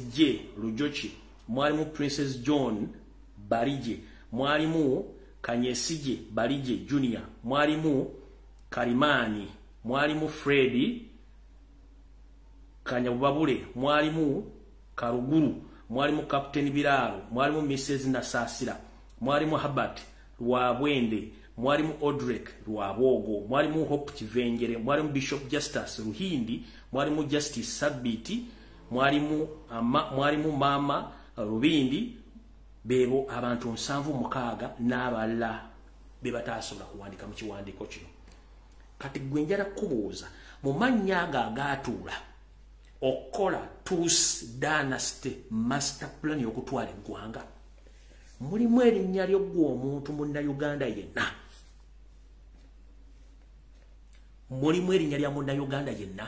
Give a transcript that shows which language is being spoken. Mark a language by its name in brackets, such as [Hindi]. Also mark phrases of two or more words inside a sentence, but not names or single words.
[Ganda] J LUJJI, mwalimu Princess John Barije, mwalimu Kanyesije Barije Junior, mwalimu Karimani, mwalimu Freddy Kanyabubabule, mwalimu Karuguru, mwalimu Captain Biraro, mwalimu Mrs. Nasasira, mwalimu Habat Rwabwende, mwalimu Odrek Rwabogo, mwalimu Hope Kivengere, mwalimu Bishop Justice Ruhindi, mwalimu Justice Sabiti, mwalimu Mama Rubindi. Bebo abantu 7 n'abala bebatasobola kuwandika mu kiwandiiko kino. Kati gwe njala kubuuza mu mannya agatuula okola Tus Dynasty [English] master plan [Ganda] y'okutwala eggwanga, mulimu erinnya ly'oggwa omuntu munnayuganda yenna, mulimu erinnya lya munnayuganda yenna.